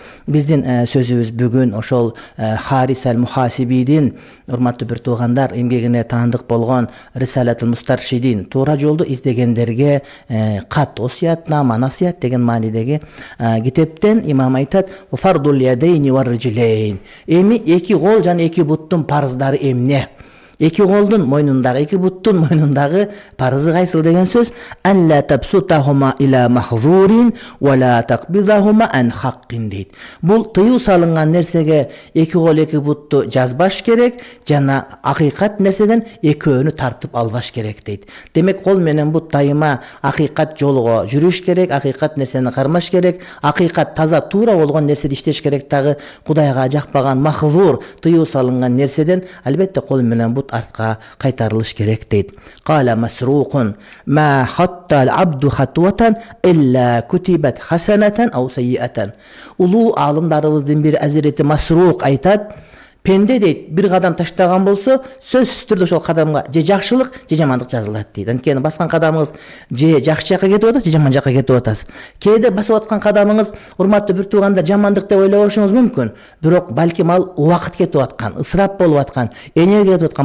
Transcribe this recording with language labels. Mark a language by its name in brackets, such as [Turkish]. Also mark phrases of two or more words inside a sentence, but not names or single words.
[Kyrgyz] Биздин сөзүбүз бүгүн ошол Харис аль-Мухасибидин, урматтуу бир туугандар, эмгегине таандык болгон Рисалатул Мустаршидин, туура жолду издегендерге кат, осуятнама, насият деген маанидеги китептен имам айтат: [Arabic] فرض اليدين والرجلين. [Kyrgyz] Эми эки кол жана эки буттун парыздары эмне? Эки колдун мойнундагы, эки буттун мойнундагы парызы кайсыл деген сөз? [Arabic] ألا تبسطهما إلى محظور ولا تقبضهما عن حق дейт. [Kyrgyz] Бул тыюу салынган нерсеге эки кол, эки бутту жазбаш керек, жана акыйкат нерседен экөөнү тартып албаш керек дейт. Демек, кол менен бут дайыма акыйкат жолго жүрүш керек, акыйкат нерсени кармаш керек, акыйкат таза туура болгон нерседи иштеш керек. Дагы Кудайга жакпаган махзур, тыюу салынган нерседен албетте кол менен бут артка кайтарылыш керек дейт. [Arabic] قال مسروق: ما خطا العبد خطوة إلا كتبت حسنة أو سيئة. [Kyrgyz] Улуу алымдарыбыздын бири Азирети Масрук айтат: пенде дейт, бир кадам таштаган болсо, сөзсүз түрдө ошол кадамга же жакшылык, же жамандык жазылат дейт. Анткени баскан кадамыңыз же жакшы жакка кетип атасыз, же жаман жакка кетип атасыз. Кээде басып аткан кадамыңыз, урматтуу бир туугандар, жамандык деп ойлобошуңуз мүмкүн, бирок балким ал убакыт кетип аткан, ысырап болуп аткан, энергия кетип аткан.